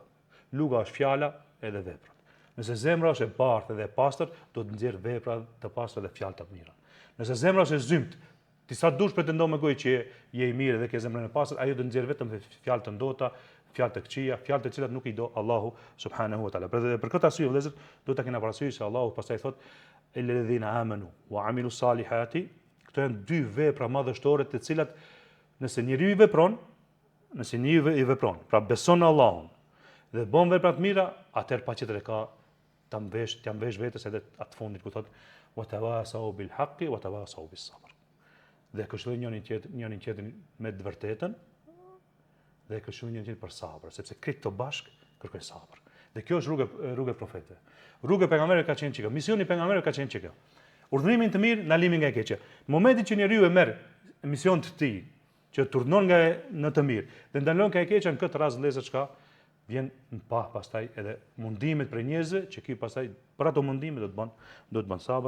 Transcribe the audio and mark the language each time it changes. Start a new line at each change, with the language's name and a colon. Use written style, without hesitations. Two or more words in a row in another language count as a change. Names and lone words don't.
Albanian: Luga është fjala edhe veprat. Nëse zemra është e bardhë dhe e pastër, do të nxjerr vepra të pastra dhe fjalë të mira. Nëse zemra është e zymt, ti sa dush pretendon me gojë që je i mirë dhe ke zemrën e pastër, ajo do të nxjerr vetëm fjalë të ndota, fjalë të këqija, fjalë të cilat nuk i do Allahu
Arabic: سبحانه وتعالى.
Albanian: Për këtë arsye vëllezër, do ta kena parasysh se Allahu pastaj thot
Arabic: الذين آمنوا وعملوا الصالحات,
Albanian: këto janë dy vepra madhështore të cilat nëse njeriu i vepron, pra beson në Allahun dhe bën vepra të mira, atëherë paqetër e ka ta mvesh vetes edhe atë fundit ku thot
Arabic: وتواصوا بالحق وتواصوا بالصبر.
Albanian: Dhe këshillojnë njërin tjetrin me të vërtetën dhe këshillojnë njërin tjetrin për sabër, sepse këto bashk kërkojnë sabër. Dhe kjo është rruga e profetëve. Rruga e pejgamberit ka qenë çka, misioni i pejgamberit ka qenë çka. Urdhërimin të mirë, ndalimin nga e keqja. Në momentin që njeriu e merr mision të tij, që turnon nga në të mirë dhe ndalon nga e keqja, në këtë rast vëllezër çka vjen pa pastaj edhe mundimet për njerëzve që ky pastaj për ato mundime do të bën sabër.